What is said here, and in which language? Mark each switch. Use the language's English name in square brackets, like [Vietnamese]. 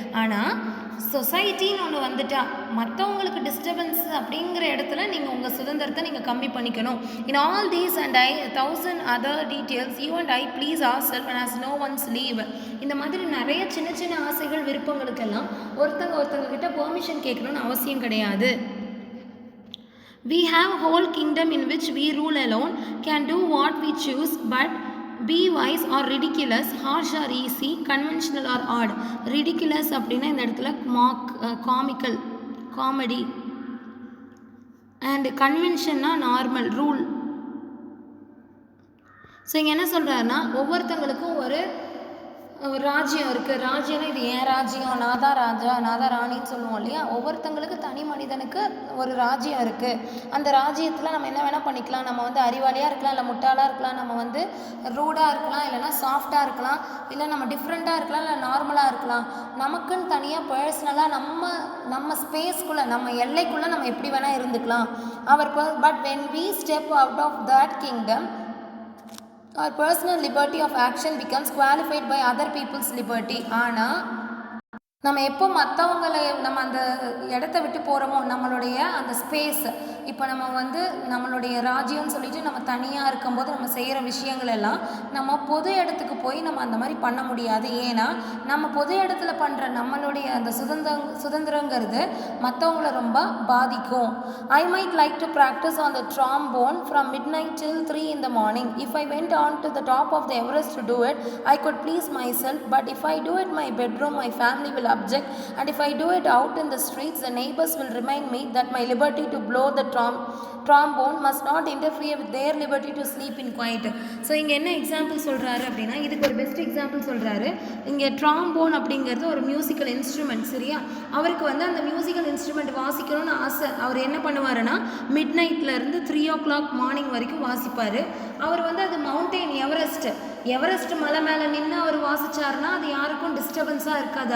[Tamil] ஆனால் சொசைட்டின்னு ஒன்று வந்துட்டா மற்றவங்களுக்கு டிஸ்டர்பன்ஸ் அப்படிங்கிற இடத்துல நீங்கள் உங்கள் சுதந்திரத்தை நீங்கள் கம்மி பண்ணிக்கணும். [English] In all these and 1000 other details you and I please are self and has no once leave. [Tamil] இந்த மாதிரி நிறைய சின்ன சின்ன ஆசைகள், விருப்பங்களுக்கெல்லாம் ஒருத்தங்க கிட்ட பெர்மிஷன் கேட்கணும்னு அவசியம் கிடையாது. [English] We have a whole kingdom in which we rule alone, can do what we choose, but be wise or ridiculous, harsh or easy, conventional or odd. [Tamil] Ridiculous அப்படின்னா இந்த இடத்துல comical, comedy, and கன்வென்ஷன்னா normal, rule. So இங்கே என்ன சொல்கிறாருன்னா, ஒவ்வொருத்தங்களுக்கும் ஒரு ராஜ்யம் இருக்குது. ராஜ்யம்னா இது ஏன் ராஜ்யம், நான் தான் ராஜா, நான் தான் ராணின்னு சொல்லுவோம் இல்லையா. ஒவ்வொருத்தங்களுக்கு தனி மனிதனுக்கு ஒரு ராஜ்யம் இருக்குது. அந்த ராஜ்யத்தில் நம்ம என்ன வேணால் பண்ணிக்கலாம். நம்ம வந்து அறிவாளியாக இருக்கலாம், இல்லை முட்டாளாக இருக்கலாம், நம்ம வந்து ரூடாக இருக்கலாம், இல்லைனா சாஃப்டாக இருக்கலாம், இல்லை நம்ம டிஃப்ரெண்ட்டாக இருக்கலாம், இல்லை நார்மலாக இருக்கலாம். நமக்குன்னு தனியாக பர்சனலாக நம்ம ஸ்பேஸ்க்குள்ளே, நம்ம எல்லைக்குள்ளே நம்ம எப்படி வேணால் இருந்துக்கலாம். [English] But when we step out of that kingdom, our personal liberty of action becomes qualified by other people's liberty. [Tamil] ஆனால் நம்ம எப்போ மற்றவங்களை நம்ம அந்த இடத்த விட்டு போகிறோமோ, நம்மளுடைய அந்த ஸ்பேஸ், இப்போ நம்ம வந்து நம்மளுடைய ராஜ்யம்னு சொல்லிட்டு நம்ம தனியாக இருக்கும்போது நம்ம செய்கிற விஷயங்கள் எல்லாம் நம்ம பொது இடத்துக்கு போய் நம்ம அந்த மாதிரி பண்ண முடியாது. ஏன்னா நம்ம பொது இடத்துல பண்ணுற நம்மளுடைய அந்த சுதந்திரங்கிறது மற்றவங்கள ரொம்ப பாதிக்கும். [English] I might like to practice on the trombone from midnight till 3 in the morning. If I went on to the top of the Everest to do it, I could please myself. But if I do it in my bedroom, my family will object, and if I do it out in the streets, the neighbors will remind me that my liberty to blow the trombone must not interfere with their liberty to sleep in quiet. [Tamil] So இங்கே என்ன example சொல்கிறாரு அப்படின்னா, இதுக்கு ஒரு best example சொல்கிறாரு. இங்கே trombone அப்படிங்கிறது ஒரு மியூசிக்கல் இன்ஸ்ட்ருமெண்ட், சரியா. அவருக்கு வந்து அந்த மியூசிக்கல் இன்ஸ்ட்ருமெண்ட் வாசிக்கணும்னு ஆசை. அவர் என்ன பண்ணுவாருன்னா, மிட் நைட்லேருந்து 3 o'clock மார்னிங் வரைக்கும் வாசிப்பார். அவர் வந்து அது மவுண்டெயின் எவரெஸ்ட் மலை மேலே நின்று அவர் வாசித்தாருன்னா அது யாருக்கும் டிஸ்டர்பன்ஸாக இருக்காது.